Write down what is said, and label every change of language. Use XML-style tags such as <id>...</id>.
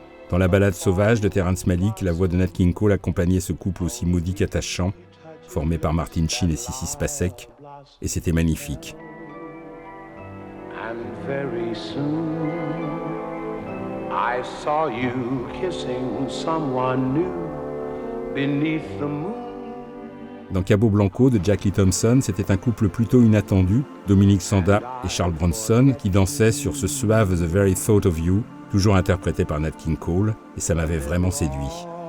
<fr>Dans la ballade sauvage de Terrence Malick, la voix de Nat King Cole accompagnait ce couple aussi maudit qu'attachant, formé par Martin Sheen et Sissy Spacek, et c'était magnifique.</fr> <en>And very soon I saw you kissing someone new beneath the moon.</en> <fr>Dans Cabo Blanco de Jack Lee Thompson, c'était un couple plutôt inattendu, Dominique Sanda et Charles Bronson, qui dansaient sur ce suave The Very Thought of You, toujours interprété par Nat King Cole, et ça m'avait vraiment séduit.</fr>